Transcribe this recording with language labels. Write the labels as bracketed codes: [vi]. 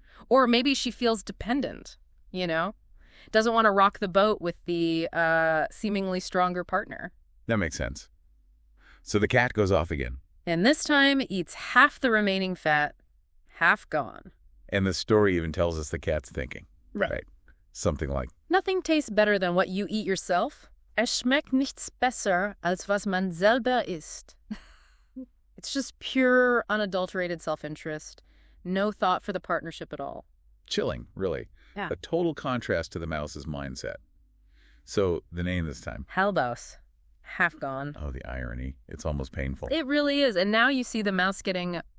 [en] Or maybe she feels dependent, Doesn't want to rock the boat with the seemingly stronger partner. That makes sense. So the cat goes off again. And this time eats half the remaining fat, half gone. And the story even tells us the cat's thinking. Right. Something like, nothing tastes better than what you eat yourself. [de] Es schmeckt nichts besser, als was man selber isst. [en] It's just pure, unadulterated self-interest. No thought for the partnership at all. Chilling, really. Yeah. A total contrast to the mouse's mindset. So the name this time. Halbaus. Half gone. Oh, the irony. It's almost painful. It really is. And now you see the mouse getting